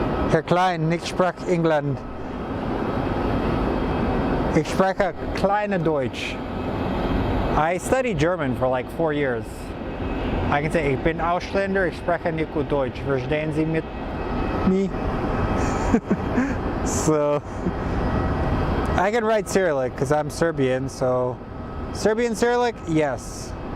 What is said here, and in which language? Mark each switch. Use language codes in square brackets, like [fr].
[de] Herr Klein, ich spreche England. Ich spreche kleine Deutsch. [en] I studied German for like 4 years. I can say, [de] ich bin Ausländer, ich spreche nicht gut Deutsch. Verstehen Sie mit me? [en] So, I can write Cyrillic because I'm Serbian, so Serbian Cyrillic, yes.